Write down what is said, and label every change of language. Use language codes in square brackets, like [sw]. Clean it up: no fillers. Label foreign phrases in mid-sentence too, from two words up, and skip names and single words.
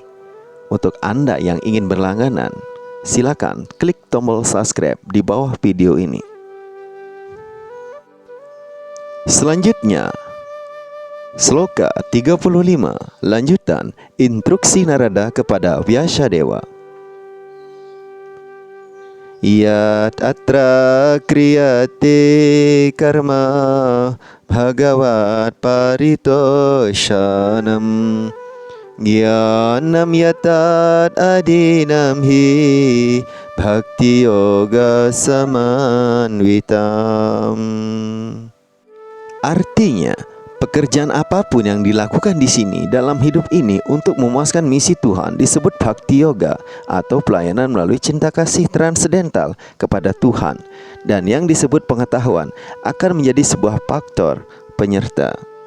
[id] Untuk Anda yang ingin berlangganan, silakan klik tombol subscribe di bawah video ini. Selanjutnya, Sloka 35, lanjutan instruksi Narada kepada Vyasadeva. [sa] यत् अत्र क्रियते कर्म भगवत् परितोषणम् ज्ञानम् यत्तत् अधीनम् हि भक्ति योग समन्वितम्. [id] Artinya, pekerjaan apapun yang dilakukan di sini dalam hidup ini untuk memuaskan misi Tuhan disebut bhakti yoga atau pelayanan melalui cinta kasih transendental kepada Tuhan, dan yang disebut pengetahuan akan menjadi sebuah faktor penyerta.